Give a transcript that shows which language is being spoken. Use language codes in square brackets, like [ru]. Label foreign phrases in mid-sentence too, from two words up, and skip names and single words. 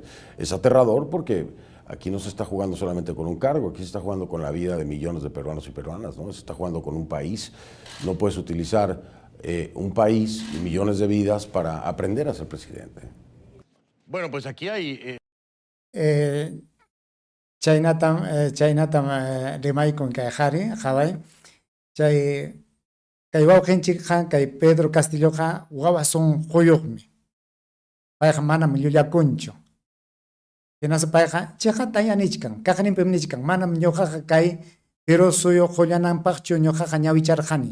[es] Es aterrador porque aquí no se está jugando solamente con un cargo, aquí se está jugando con la vida de millones de peruanos y peruanas, ¿no? Se está jugando con un país. No puedes utilizar un país y millones de vidas para aprender a ser presidente. Bueno, pues aquí hay... [qu] Chaynatam rimaykun kay qhari, qhaway. Chay kay wawqinchikqa kay Pedro Castilloqa wawasun quyuqmi. Payqa manam llullakunchu. Hinaspa payqa chiqata yanichkan, kaqninpim nichkan, manam ñuqaqa kay Perú suyuq qullananpaqchu ñuqaqa ñawicharqani.